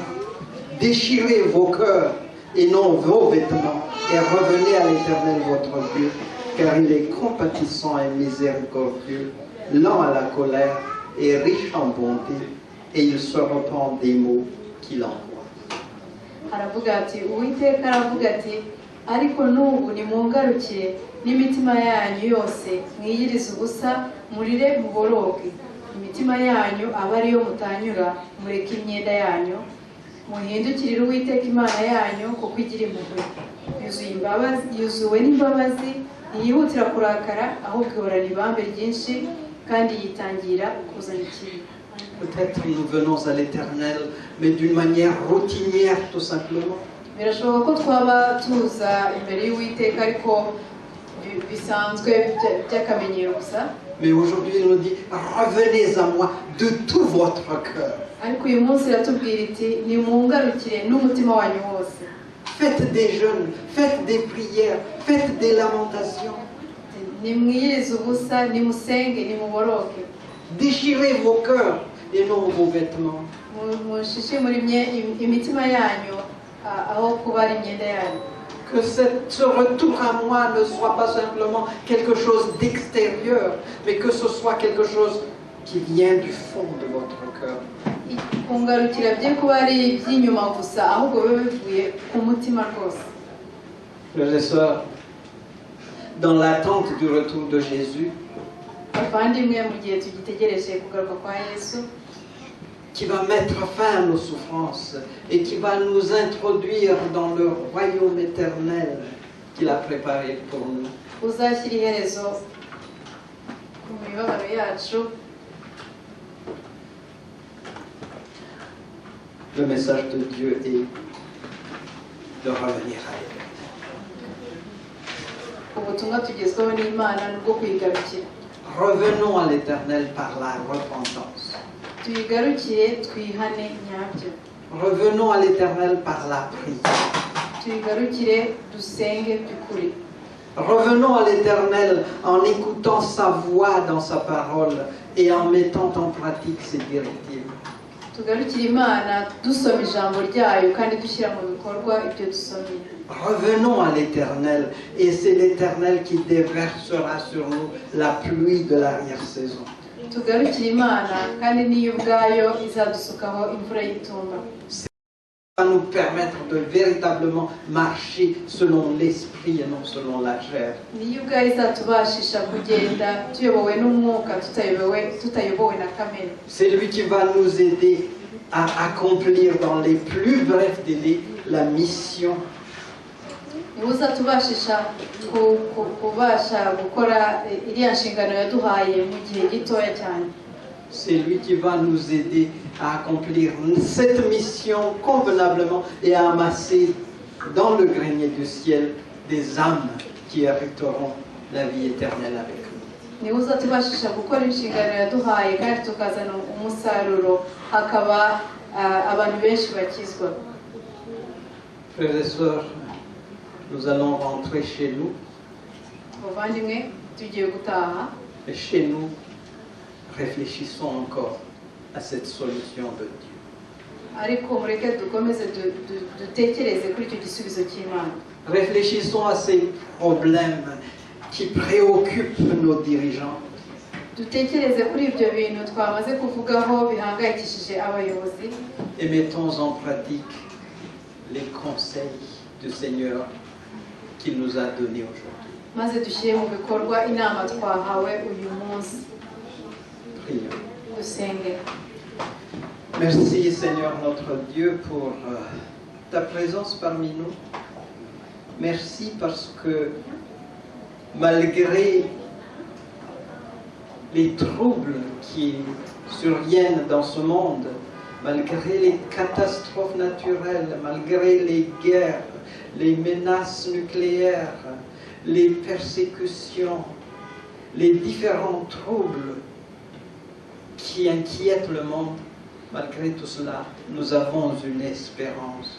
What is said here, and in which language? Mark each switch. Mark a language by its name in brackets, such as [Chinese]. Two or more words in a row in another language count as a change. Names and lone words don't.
[French] Déchirez vos cœurs et non vos vêtements, et revenez à l'Éternel votre Dieu, car il est compatissant et miséricordieux, lent à la colère et riche en bonté, et il se repent des maux qu'il envoie. [Kinyarwanda] Aravuga ati Uwiteka aravuga ati ariko n'ubu nimungarukire n'imitima yanyu yose mwiyirize ubusa murire muboroge imitima yanyu aba ariyo mutanyura mureke imyenda yanyu muhindukirire Uwiteka Imana yanyu kuko igira impuhwe, yuzuwe n'imbabazi, ntiyihutira kurakara, ahubwo ihorana ibambe ryinshi kandi yitangira kuzana ikibi. [French] Peut-être nous venons à l'Éternel, mais d'une manière routinière tout simplement. [Kinyarwanda] Birashoboka ko twaba tuza imbere y'Uwiteka ariko bisanzwe by'akamenyero gusa. [French] Mais aujourd'hui il nous dit, revenez à moi de tout votre cœur. [Kinyarwanda] Ariko uyu munsi iratubwira iti nimungarukire n'umutima wanyu wose. [French] Faites des jeûnes, faites des prières, faites des lamentations. [Kinyarwanda] Nimwiyirize ubusa, nimusenge, nimuboroke. [French] Déchirez vos cœurs et non vos vêtements. [Kinyarwanda] Mushishimure imitima yanyu aho kuba ari imyenda yanyu. [French] Que ce retour à moi ne soit pas simplement quelque chose d'extérieur, mais que ce soit quelque chose qui vient du fond de votre cœur. [Kinyarwanda] Kungarukira bye kuba ari iby'inyuma gusa, ahubwo bibe bivuye ku mutima rwose. [French] Frères et sœurs, dans l'attente du retour de Jésus, [Kinyarwanda] Bavandimwe, mu gihe tugitegereje kugaruka kwa Yesu, [French] qui va mettre fin à nos souffrances et qui va nous introduire dans le royaume éternel qu'il a préparé pour nous. [Kinyarwanda] uzashyira iherezo ku mibabaro yacu. [French] Le message de Dieu est de revenir à lui. [Kinyarwanda] Ubutumwa tugezweho n'Imana nubwo kuyigarukira. [French] Revenons à l'Éternel par la repentance. [Kinyarwanda] Tuyigarukire twihane nyabyo. [French] Revenons à l'Éternel par la prière. [Kinyarwanda] Tuyigarukire dusenge by'ukuri. [French] Revenons à l'Éternel en écoutant sa voix dans sa parole et en mettant en pratique ses directives. [Kinyarwanda] Tugarukire Imana dusoma ijambo ryayo kandi dushyira mu bikorwa ibyo dusomye. [French] Revenons à l'Éternel et c'est l'Éternel qui déversera sur nous la pluie de l'arrière-saison. [Kinyarwanda] Tugarukire Imana kandi niyo ubwayo izadusukaho imvura y'itumba. [French] Ça va nous permettre de véritablement marcher selon l'esprit et non selon la chair. [Kinyarwanda] Niyo ubwayo izatubashisha kugenda tuyobowe n'umwuka tutayobowe na kamere. [French] C'est lui qui va nous aider à accomplir dans les plus brefs délais la mission. [Kinyarwanda] Niwe uzatubashisha kubasha gukora iriya nshingano yaduhaye mu gihe gitoya cyane. [French] C'est lui qui va nous aider à accomplir cette mission convenablement et à amasser dans le grenier du ciel des âmes qui hériteront la vie éternelle avec nous. [Kinyarwanda] Niwe uzatubashisha gukora inshingano yaduhaye kandi tukazana umusaruro hakaba abantu benshi bakizwa. [French] Frères et sœurs, nous allons rentrer chez nous. [Kinyarwanda] Bavandimwe, tugiye gutaha. [French] Et chez nous, réfléchissons encore à cette solution de Dieu. [Kinyarwanda] Ariko mureke dukomeze dutekereze kuri icyo gisubizo cy'Imana. [French] Réfléchissons à ces problèmes qui préoccupent nos dirigeants. [Kinyarwanda] Dutekereze kuri ibyo bintu twamaze kuvugaho bihangayikishije abayobozi. [French] Et mettons en pratique les conseils du Seigneur qu'il nous a donnés aujourd'hui. [Kinyarwanda] Maze dushyire mu bikorwa inama twahawe uyu munsi. [French] Prions. [Kinyarwanda] Dusenge. [French] Merci Seigneur notre Dieu pour ta présence parmi nous. Merci parce que malgré les troubles qui surviennent dans ce monde, malgré les catastrophes naturelles, malgré les guerres, les menaces nucléaires, les persécutions, les différents troubles qui inquiètent le monde, malgré tout cela, nous avons une espérance.